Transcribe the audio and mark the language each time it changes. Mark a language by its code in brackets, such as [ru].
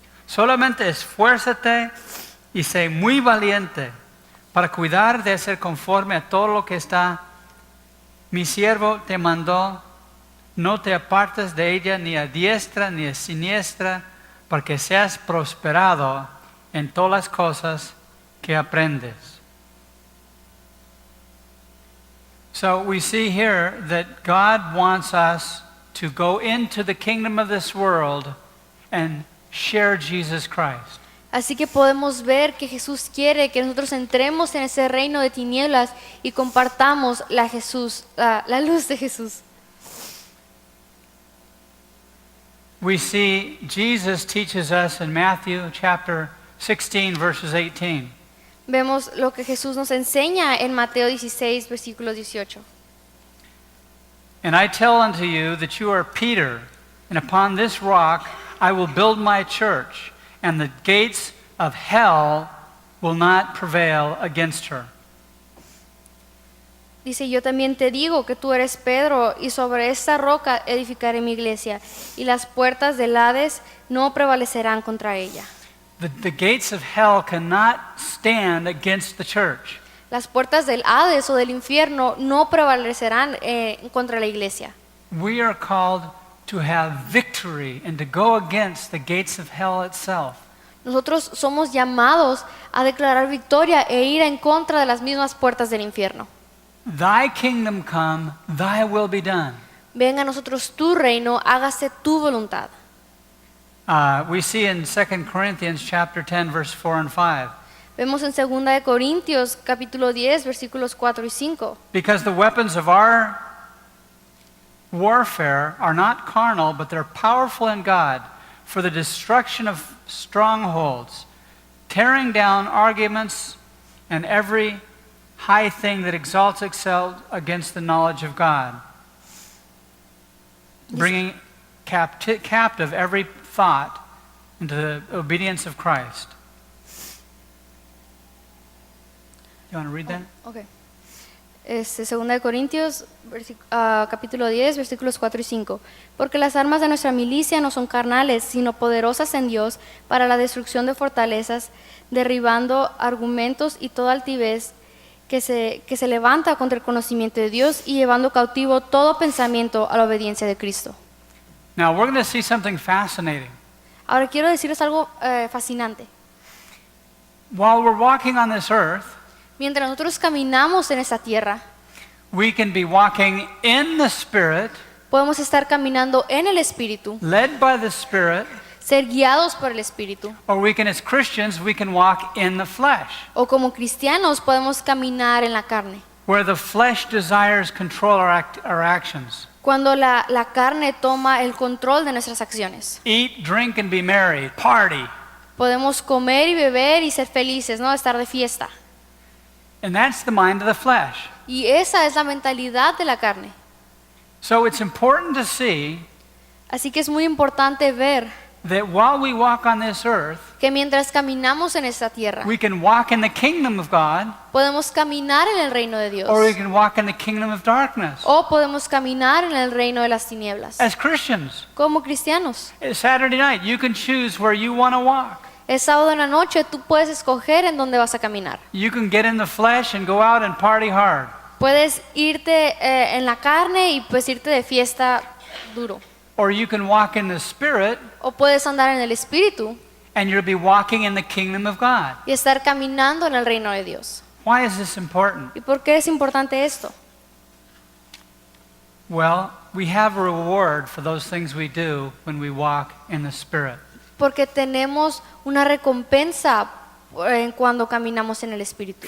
[es] Solamente esfuérzate y sé muy valiente para cuidar de ser conforme a todo lo que está. Mi siervo te mandó, no te apartes de ella ni a diestra ni a siniestra, para que seas prosperado en todas las cosas que aprendes. [en] So we see here that God wants us to go into the kingdom of this world and share Jesus Christ. [es] Así que podemos ver que Jesús quiere que nosotros entremos en ese reino de tinieblas y compartamos la luz de Jesús. [en] We see Jesus teaches us in Matthew chapter 16 verses 18. [es] Vemos lo que Jesús nos enseña en Mateo 16, versículo 18. [en] And I tell unto you that you are Peter, and upon this rock I will build my church, and the gates of hell will not prevail against her. [es] Dice, yo también te digo que tú eres Pedro, y sobre esta roca edificaré mi iglesia, y las puertas del Hades no prevalecerán contra ella. [en] The gates of hell cannot stand against the church. [es] Las puertas del Hades o del infierno no prevalecerán contra la iglesia. [en] We are called to have victory and to go against the gates of hell itself. [es] Nosotros somos llamados a declarar victoria e ir en contra de las mismas puertas del infierno. [en] Thy kingdom come, thy will be done. [es] Venga a nosotros tu reino, hágase tu voluntad. [en] We see in 2 Corinthians chapter 10 verse 4 and 5. [es] Vemos en 2 de Corintios capítulo 10 versículos 4 y 5. [en] Because the weapons of our warfare are not carnal, but they're powerful in God for the destruction of strongholds, tearing down arguments and every high thing that exalts itself against the knowledge of God, bringing captive every thought into the obedience of Christ. You want to read that? Okay. [es] Segunda de Corintios, capítulo 10, versículos 4 y 5. Porque las armas de nuestra milicia no son carnales, sino poderosas en Dios para la destrucción de fortalezas, derribando argumentos y toda altivez que se levanta contra el conocimiento de Dios y llevando cautivo todo pensamiento a la obediencia de Cristo. [en] Now, we're going to see something fascinating. [es] Ahora quiero decirles algo fascinante. [en] While we're walking on this earth, [es] Mientras nosotros caminamos en esta tierra, [en] we can be walking in the Spirit, [es] podemos estar caminando en el Espíritu, [en] led by the Spirit, [es] ser guiados por el Espíritu. [en] or we can, as Christians, we can walk in the flesh, [es] O como cristianos podemos caminar en la carne. [en] where the flesh desires control our actions. [es] Cuando la carne toma el control de nuestras acciones. [en] Eat, drink, and be merry. Party. [es] Podemos comer y beber y ser felices, ¿no? Estar de fiesta. [en] And that's the mind of the flesh. [es] Y esa es la mentalidad de la carne. [en] So it's important to see [es] Así que es muy importante ver [en] that while we walk on this earth, [es] que mientras caminamos en esta tierra, [en] we can walk in the kingdom of God, [es] podemos caminar en el reino de Dios. [en] or we can walk in the kingdom of darkness. [es] O podemos caminar en el reino de las tinieblas. [en] As Christians, [es] Como cristianos. [en] it's Saturday night, you can choose where you want to walk. [es] El sábado en la noche tú puedes escoger en dónde vas a caminar. [en] You can get in the flesh and go out and party hard. [es] Puedes irte en la carne y pues irte de fiesta duro. [en] Or you can walk in the Spirit [es] O puedes andar en el Espíritu [en] and you'll be walking in the kingdom of God. [es] y estar caminando en el reino de Dios. [en] Why is this important? [es] ¿Y por qué es importante esto? [en] Well, we have a reward for those things we do when we walk in the Spirit. [es] Porque tenemos una recompensa cuando caminamos en el Espíritu.